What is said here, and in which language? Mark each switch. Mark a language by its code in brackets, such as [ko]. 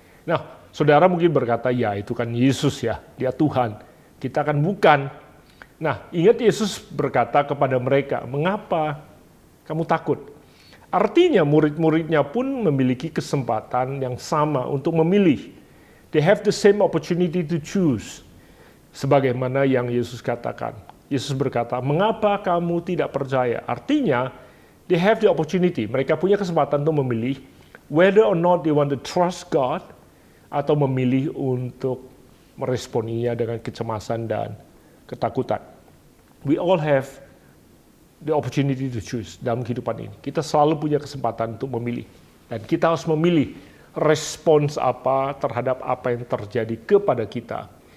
[id] Nah, saudara mungkin berkata, ya itu kan Yesus ya, dia Tuhan. Kita kan bukan. Nah, ingat Yesus berkata kepada mereka, mengapa kamu takut? Artinya murid-muridnya pun memiliki kesempatan yang sama untuk memilih. [en] They have the same opportunity to choose. [id] Sebagaimana yang Yesus katakan. Yesus berkata, mengapa kamu tidak percaya? [en] Artinya, they have the opportunity. [id] Mereka punya kesempatan untuk memilih [en] whether or not they want to trust God [id] atau memilih untuk meresponinya dengan kecemasan dan ketakutan. [en] We all have the opportunity to choose [id] dalam kehidupan ini. Kita selalu punya kesempatan untuk memilih. Dan kita harus memilih respons apa terhadap apa yang terjadi kepada kita.